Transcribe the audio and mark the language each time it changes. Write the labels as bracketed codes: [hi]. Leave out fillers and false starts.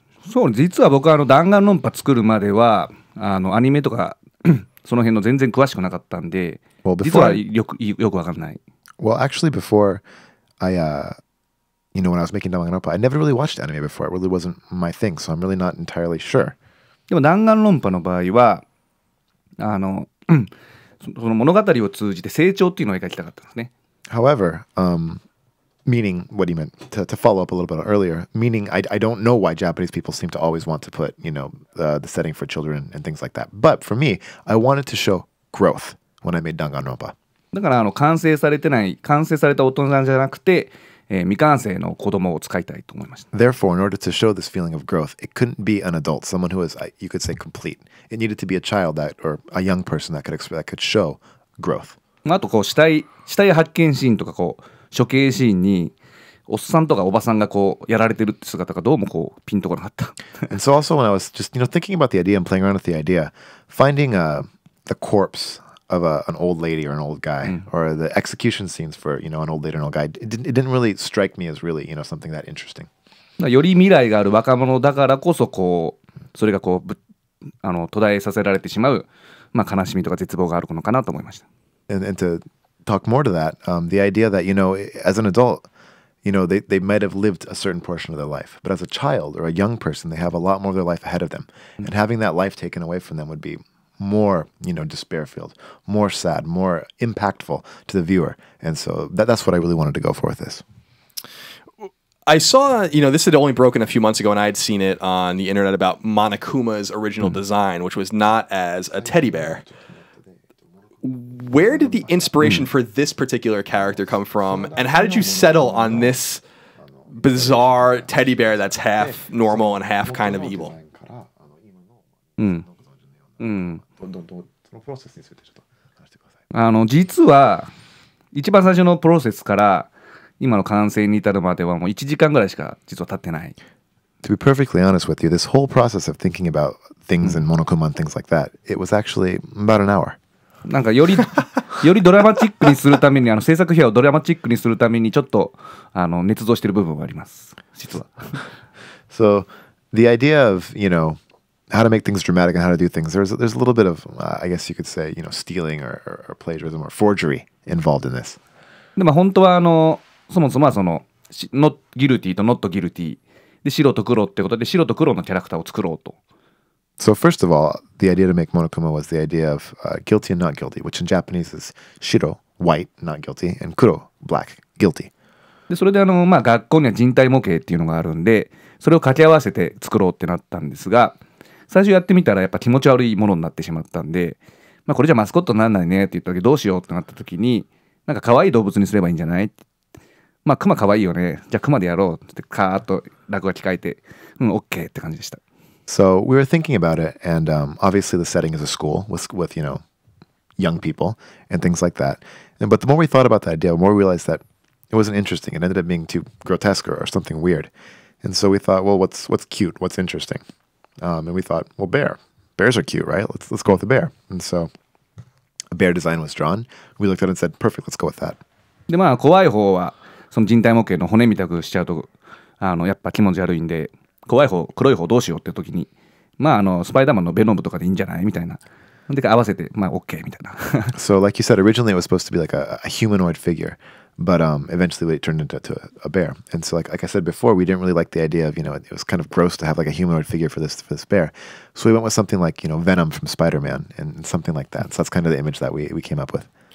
[ja] そう実は僕は弾丸論破作るまではアニメとかその辺の全然詳しくなかったんで、実はよくわかんない。 [en] Well, actually, before when I was making Danganronpa, I never really watched anime before. It really wasn't my thing, so I'm really not entirely sure. [ja] でも弾丸論破の場合はその物語を通じて成長っていうのを描きたかったんですね。 [en] However, meaning what he meant to follow up a little bit earlier, meaning I don't know why Japanese people seem to always want to put, the setting for children and things like that. But for me, I wanted to show growth when I made Danganronpa. [ja] だから完成された大人じゃなくて、未完成の子供を使いたいと思いました。 [en] Therefore, in order to show this feeling of growth, it couldn't be an adult, someone who is, you could say, complete. It needed to be a child or a young person that could show growth. [ja] あと死体発見シーンとか処刑シーンにおっさんとかおばさんがやられてるって姿がどうもピンとこなかった。 [en] And so also when I was just thinking about the idea and playing around with the idea, finding the corpse of an old lady or an old guy, or the execution scenes for an old lady or an old guy, it didn't really strike me as really something that interesting. [ja] より未来がある若者だからこそそれが途絶えさせられてしまう、悲しみとか絶望があるのかなと思いました。 [en] And to talk more to that, the idea that as an adult, they might have lived a certain portion of their life, but as a child or a young person, they have a lot more of their life ahead of them, and having that life taken away from them would be more, despair-filled, more sad, more impactful to the viewer. And so that's what I really wanted to go for with this. I saw, this had only broken a few months ago, and I had seen it on the internet about Monokuma's original design, which was not as a teddy bear. Where did the inspiration for this particular character come from, and how did you settle on this bizarre teddy bear that's half normal and half kind of evil? [ja] 実は一番最初のプロセスから今の完成に至るまではもう1時間ぐらいしか実は経ってない。 [en] To be perfectly honest with you, this whole process of thinking about things in Monokuma and things like that, it was actually about an hour. [ja] なんかよりドラマチックにするために制作費用をドラマチックにするためにちょっと捏造してる部分はあります実は。 [en] So the idea of how to make things dramatic and how to do things, there's a little bit of I guess you could say stealing or plagiarism or forgery involved in this. [ja] で本当はそもそもは [en] not guilty [ja] と not guilty で白と黒ってことで白と黒のキャラクターを作ろうと。 [en] So first of all, the idea to make Monokuma was the idea of guilty and not guilty, which in Japanese is shiro, white, not guilty, and kuro, black, guilty. [ja] でそれで学校には人体模型っていうのがあるんでそれを掛け合わせて作ろうってなったんですが最初やってみたらやっぱ気持ち悪いものになってしまったんで、これじゃマスコットにならないねって言った時どうしようってなった時になんか可愛い動物にすればいいんじゃない？クマ可愛いよね。じゃあクマでやろうってカーッと落書き書いてOK って感じでした。 [en] So we were thinking about it, and obviously the setting is a school with young people and things like that. But the more we thought about the idea, the more we realized that it wasn't interesting. It ended up being too grotesque or something weird. And so we thought, well, what's cute? What's interesting? And we thought, well, bears are cute, right? Let's go with a bear. And so a bear design was drawn. We looked at it and said, perfect, let's go with that. [ja] で怖い方はその人体模型の骨みたくしちゃうとやっぱ気持ち悪いんで。怖い方黒い方どうしようって時にスパイダーマンのベノムとかでいいんじゃないみたいなで合わせてOK みたいな。 [en] So like you said, originally it was supposed to be like a humanoid figure, but eventually it turned into a bear. And so like I said before, we didn't really like the idea of it was kind of gross to have like a humanoid figure for this bear. So we went with something like Venom from Spider-Man and something like that. So that's kind of the image that we came up with.